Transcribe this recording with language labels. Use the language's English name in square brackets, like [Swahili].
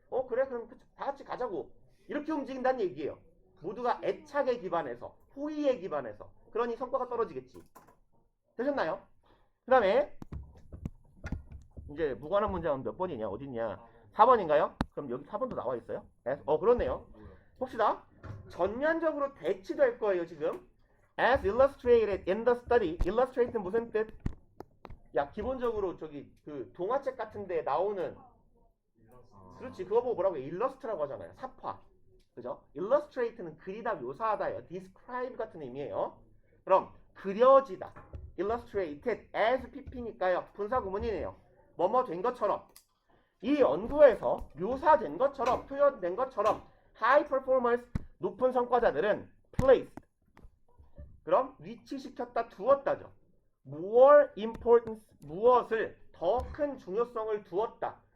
[Korean] 그래 그럼 다 같이 가자고. 이렇게 움직인다는 얘기예요. 모두가 애착에 기반해서 호의에 기반해서. 그러니 성과가 떨어지겠지. 되셨나요? 그 다음에 이제 무관한 문장은 몇 번이냐 어딨냐 4번인가요? 그럼 여기 4번도 나와 있어요? 그렇네요. 봅시다. 전면적으로 대치될 거예요 지금. [English] As illustrated in the study. [Korean] illustrate는 무슨 뜻? 야 기본적으로 저기 그 동화책 같은 데 나오는 그렇지 그거 보고 뭐라고 해? illustrate라고 하잖아요. 삽화. 그죠? illustrate는 그리다 묘사하다예요. describe 같은 의미예요. 그럼 그려지다. [English] illustrated as pp니까요. [Korean] 분사 구문이네요. 뭐뭐 된 것처럼. 이 연구에서 묘사된 것처럼 표현된 것처럼 [English] high performers [Korean] 높은 성과자들은 placed 그럼 위치시켰다 두었다죠. [English] more importance [Korean] 무엇을 더 큰 중요성을 두었다.